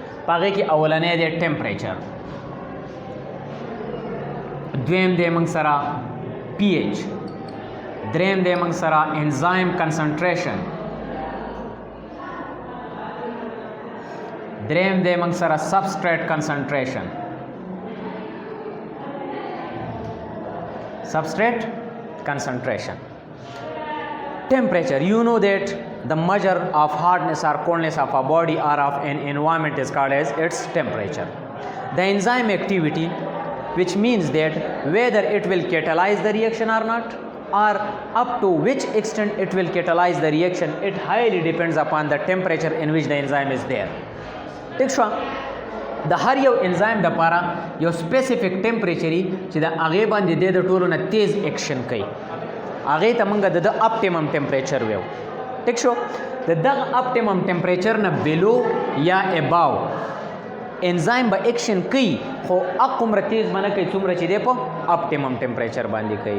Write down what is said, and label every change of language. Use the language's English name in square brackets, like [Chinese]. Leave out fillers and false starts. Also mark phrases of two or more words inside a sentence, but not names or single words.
[Pashto] په هغې کې اولنی دی ټمپریچر، دویم دی موږ سره پی ایچ، دریم دی موږ سره [English] enzyme concentration, [Pashto] دریم دی موږ سره [English] substrate concentration. Substrate concentration. Temperature, you know that the measure of hardness or coldness of a body or of an environment is called as its temperature. The enzyme activity, which means that whether it will catalyze the reaction or not, or up to which extent it will catalyze the reaction, it highly depends upon the temperature in which the enzyme is there. [Pashto] ٹھیک شو. د هر یو انزایم دپاره یو سپیسیفیک ټمپریچر چې د هغې باندې دی د ټولو نه تیز ایکشن کوي، هغې ته موږ د [English] optimum temperature [Pashto] ویو. ټیک شو. د دغه [English] optimum temperature [Pashto] نه بلو یا اباو انزایم به ایکشن کوي، خو هغومره تیز به نه کوي څومره چې دی په [English] optimum temperature [Pashto] باندې کوي.